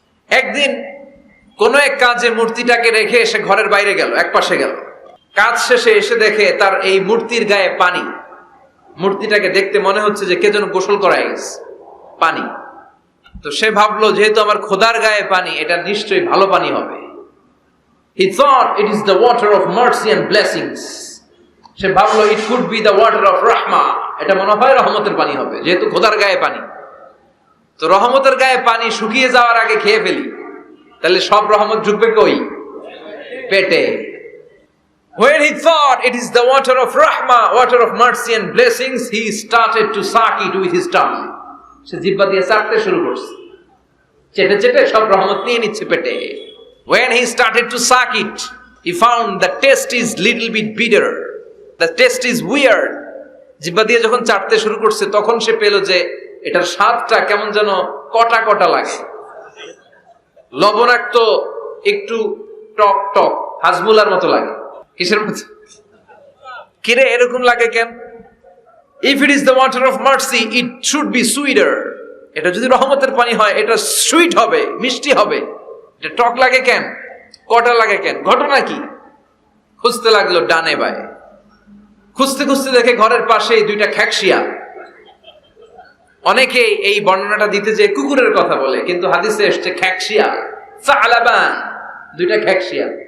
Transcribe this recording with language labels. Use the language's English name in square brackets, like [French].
[Bangla] একদিন কোন এক কাজে মূর্তিটাকে রেখে সে ঘরের বাইরে গেল, এক পাশে গেল। কাজ শেষে এসে দেখে তার এই মূর্তির গায়ে পানি। মূর্তিটাকে দেখতে মনে হচ্ছে যে কে যেন গোসল করায় গেছে, পানি। তো সে ভাবলো যেহেতু আমার খোদার গায়ে পানি, এটা নিশ্চয়ই ভালো পানি হবে। [English] He thought it is the water of mercy and blessings. [Bangla] সে ভাবলো [English] it could be the water of rahma. [Bangla] এটা মনে হয় রহমতের পানি হবে, যেহেতু খোদার গায়ে পানি। তো রহমতের গায়ে পানি শুকিয়ে যাওয়ার আগে খেয়ে ফেলি, তাহলে সব রহমত ঢুকবে কই? পেটে। [English] When he thought it is the water of rahma, water of mercy and blessings, he started to suck it with his tongue. [Bangla] সে জিহ্বা দিয়ে চাটতে শুরু করছে, চেটে চেটে সব রহমত নিয়ে নিচ্ছে পেটে। [English] When he started to suck it, he found the taste is little bit bitter. The taste is weird. [Bangla] জিহ্বা দিয়ে যখন চাটতে শুরু করছে তখন সে পেল যে এটার স্বাদটা কেমন যেন কটা কটা লাগে, লবণাক্ত, একটু টক টক, হাজমুলার মতো লাগে। কিসের মতো? কিরে এরকম লাগে কেন? [English] If it is the water of mercy, it should be sweeter. [Bangla] এটা যদি রহমতের পানি হয় এটা সুইট হবে, মিষ্টি হবে। এটা টক লাগে কেন? কটা লাগে কেন? ঘটনা কি? খুঁজতে লাগলো ডানে বায়ে। খুঁজতে খুঁজতে দেখে ঘরের পাশেই দুইটা খ্যাকশিয়া। অনেকে এই বর্ণনাটা দিতে যে কুকুরের কথা বলে, কিন্তু হাদিসে এসছে খ্যাকশিয়া, সালাবান, দুইটা খ্যাকশিয়া।